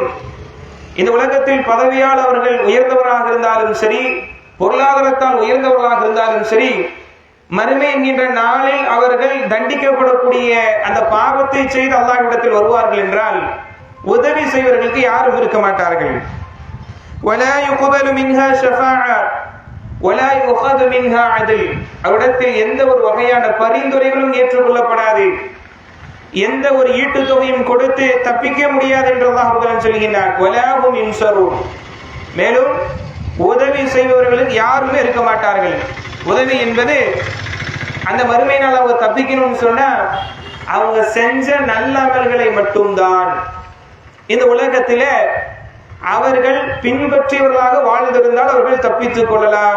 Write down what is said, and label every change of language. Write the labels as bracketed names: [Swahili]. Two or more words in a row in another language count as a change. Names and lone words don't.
[Tamil] இந்த உலகத்தில் பதவியால் அவர்கள் உயர்ந்தவராக இருந்தாலும் சரி, பொருளாதாரத்தால் உயர்ந்தவர்களாக இருந்தாலும் சரி, மறுமை என்கின்ற நாளில் அவர்கள் தண்டிக்கப்படக்கூடிய அந்த பாவத்தை செய்து அல்லாஹ்விடத்தில் வருவார்கள் என்றால் உதவி செய்வர்களுக்கு யாரும் இருக்க மாட்டார்கள். [Arabic] ولا يقبل منها شفاعة ولا يؤخذ منها عدل, [Tamil] அவிடத்தில் எந்த ஒரு வகையான பரிந்துரைகளும் ஏற்றுக்கொள்ளப்படாது, எந்த ஒரு ஈட்டு தொகையும் கொடுத்து தப்பிக்க முடியாது என்று அல்லாஹ் ரப்பல் சொல்கிறார். [Arabic] ولا هم ينصرون, [Tamil] மேலும் உதவி செய்பவர்களுக்கு யாருமே இருக்க மாட்டார்கள். உதவி என்பது அந்த மறுமை நாள் அவங்க தப்பிக்கணும்னு சொன்னா அவங்க செஞ்ச நல்ல அமல்களை மட்டும்தான். இந்த உலகத்தில அவர்கள் பின்பற்றியவர்களாக வாழ்ந்திருந்தால் அவர்கள் தப்பித்துக் கொள்ளலாம்.